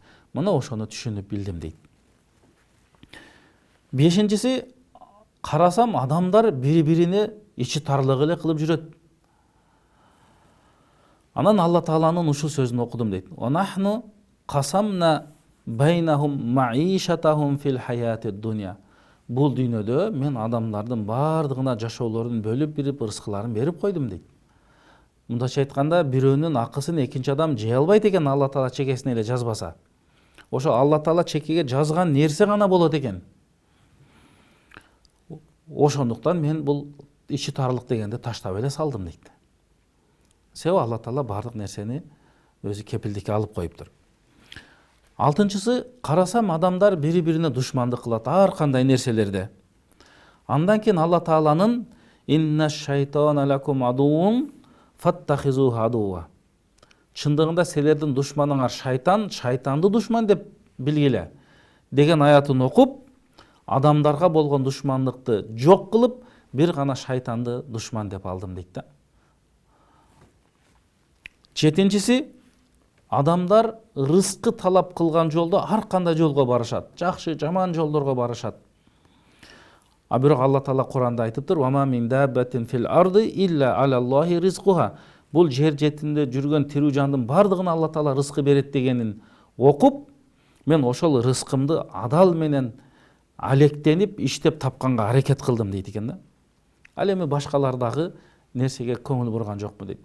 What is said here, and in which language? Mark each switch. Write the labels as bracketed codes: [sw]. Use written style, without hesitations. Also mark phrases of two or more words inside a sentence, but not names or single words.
[ky] Мына ошону түшүнүп билдим дейт. Бешинчиси, карасам адамдар бири-бирине ичи тарлык эле кылып жүрөт. Анан Алла Тааланын ушул сөзүн окудум дейт. [ar] ونحن قسمنا بينهم معيشتهم في الحياة الدنيا. [ky] Бул дүйнөдө мен адамдардын бардыгына жашоолорун бөлүп бирип, ырыскыларын берип койдум дейт. Мындайча айтканда, бирөөнүн акысын экинчи адам жей албайт экен, Алла Таала чекесине эле жазбаса. Ошо Алла Таала чекеге жазган нерсе гана болот экен. Ошондуктан мен бул ичи тарлык дегенди таштап эле салдым дейт. Себеби Алла Таала бардык нерсени өзү кепилдикке алып коюптур. Алтынчысы, карасам адамдар бири-бирине душмандык кылат ар кандай нерселерде. Андан кийин Алла Тааланын [ar] إن الشيطان لكم عدو فاتخذوه عدوا. [ky] Чындыгында силердин душманыңар шайтан, шайтанды душман деп билгиле деген аятын окуп, адамдарга болгон душмандыкты жок кылып, бир гана шайтанды душман деп алдым дейт да. Жетинчиси, адамдар рызкы талап кылган жолдо ар кандай жолго барышат. Жакшы, жаман жолдорго барышат. А бирок Алла Таала Куранда айтыптыр: [ar] "وما من دابة في الأرض إلا على الله رزقها." [ky] Бул жер жетинде жүргөн тирүү жандын бардыгына Алла Таала рызкы берет дегенин окуп, мен ошол рызкымды адал менен алектенип, иштеп тапканга аракет кылдым дейт экен да. Ал эми башкалардагы нерсеге көңүл бурган жокмун дейт.